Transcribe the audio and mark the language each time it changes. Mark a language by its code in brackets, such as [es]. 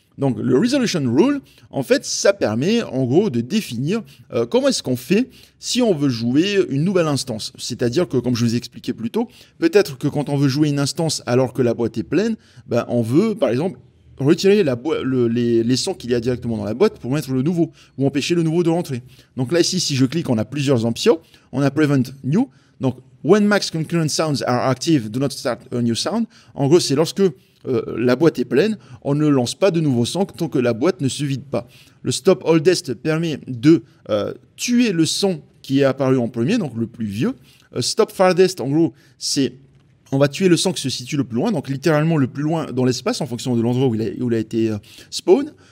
[fr] Donc le resolution rule, en fait, ça permet en gros de définir comment est-ce qu'on fait si on veut jouer une nouvelle instance. C'est-à-dire que, comme je vous ai expliqué plus tôt, peut-être que quand on veut jouer une instance alors que la boîte est pleine, ben, on veut, par exemple, retirer les sons qu'il y a directement dans la boîte pour mettre le nouveau, ou empêcher le nouveau de rentrer. Donc là, ici, si je clique, on a plusieurs options. On a Prevent New. [en] Donc, when max concurrent sounds are active, do not start a new sound. [fr] En gros, c'est lorsque la boîte est pleine, on ne lance pas de nouveaux sons tant que la boîte ne se vide pas. Le Stop Oldest permet de tuer le son qui est apparu en premier, donc le plus vieux. Stop Farthest, en gros, c'est on va tuer le son qui se situe le plus loin, donc littéralement le plus loin dans l'espace en fonction de l'endroit où il a été spawn.